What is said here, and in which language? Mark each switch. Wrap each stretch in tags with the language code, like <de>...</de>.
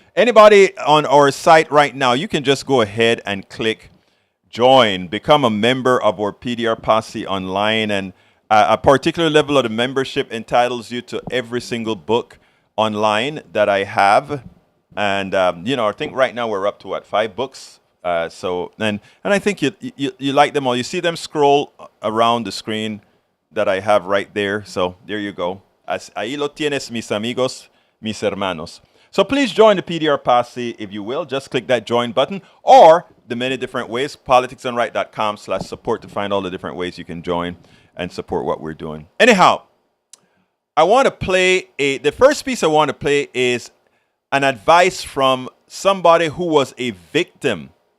<en>Anybody on our site right now, you can just go ahead and click join, become a member of our PDR Posse online, and a particular level of the membership entitles you to every single book online that I have. And, I think right now we're up to, 5 books? And I think you like them all. You see them scroll around the screen that I have right there. So there you go.</en> <es>Ahí lo tienes, mis amigos, mis hermanos.</es> <en>So please join the PDR Posse if you will. Just click that join button or the many different ways, politicsdoneright.com/support to find all the different ways you can join and support what we're doing. Anyhow, I want to play the first piece I want to play is an advice from somebody who was a victim</en>